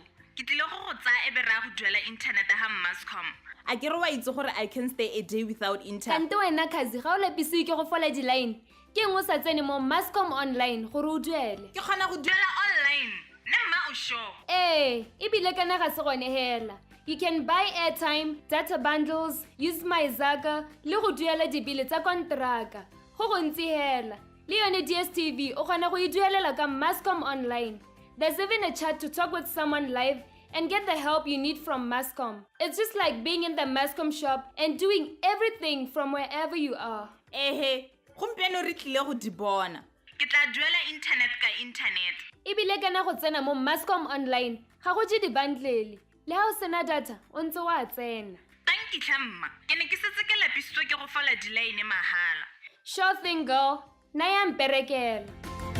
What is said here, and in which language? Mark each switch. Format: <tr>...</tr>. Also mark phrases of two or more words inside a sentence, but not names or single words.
<tn>Ke tlile go tsaya ebe ra go duela internet ha Mascom. A ke re wa itse gore</tn> <en>I can stay a day without internet.</en> <tn>Kante wena khazi ga o lapise ke go fola di line ke eng o sa tsene mo Mascom online gore o duele? Ke kgona go duela online. Nna mma o sure. Ebile kana ga se gone hela.</tn> <en>You can buy airtime, data bundles, use my Zaga,</en> <tn>le go duela dibile tsa kontraka. Go gontsi hela. Le yone DSTV o kgona go e duelela ka Mascom online.</tn> <en>There's even a chat to talk with someone live and get the help you need from Mascom. It's just like being in the Mascom shop and doing everything from wherever you are.</en> <tn>Gompieno re tlile go di bona. Ke tla duela internet ka internet. Ebile kana go tsena mo Mascom online, ga go je di-bundle. Le ha o sena data, o ntse wa tsena. Tankitla mma. Ke ne ke setse ke lapisitswe ke go fola di-line mahala.</tn> <en>Sure thing, girl.</en> <tn>Naya mperekela.</tn>